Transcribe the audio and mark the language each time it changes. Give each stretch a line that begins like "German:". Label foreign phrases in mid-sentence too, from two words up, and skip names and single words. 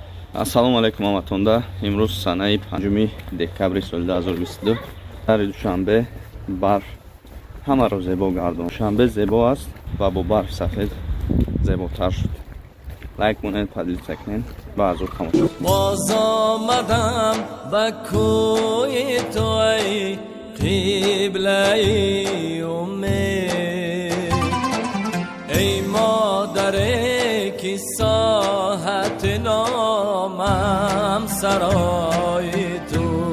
Tajik: Ассалому алайкум ҳаматонда. Имрӯз санаи 5 декабри соли 2022. Дар душанбе барф ҳамаро зебо гардон. Душанбе зебо аст ва бо барфи сафед зеботар шуд. лайк монед, поделиться кунед ва аз ӯ тамошо кунед.
Persian: باز آمدم به کوی تو ای قبله امید، ای مادری که ساحت نامم سرای تو.